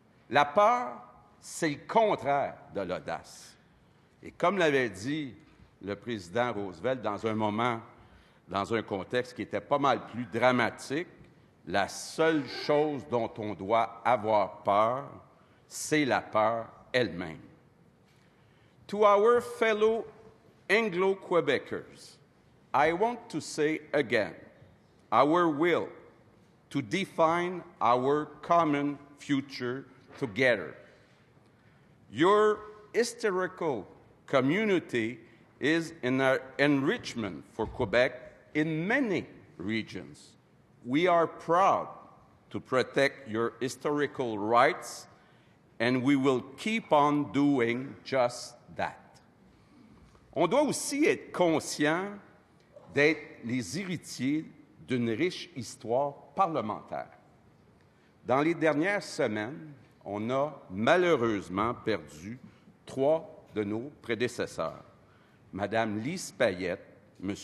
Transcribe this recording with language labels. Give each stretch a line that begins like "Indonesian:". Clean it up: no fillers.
French: La peur, c'est le contraire de l'audace. Et comme l'avait dit le président Roosevelt dans un moment, dans un contexte qui était pas mal plus dramatique, la seule chose dont on doit avoir peur, c'est la peur elle-même.
English: To our fellow Anglo-Quebecers, I want to say again, our will, to define our common future together. Your historical community is an enrichment for Quebec in many regions. We are proud to protect your historical rights, and we will keep on doing just that.
French: On doit aussi être conscient d'être les héritiers d'une riche histoire parlementaire. Dans les dernières semaines, on a malheureusement perdu 3 de nos prédécesseurs, Mme Lise Payette, M.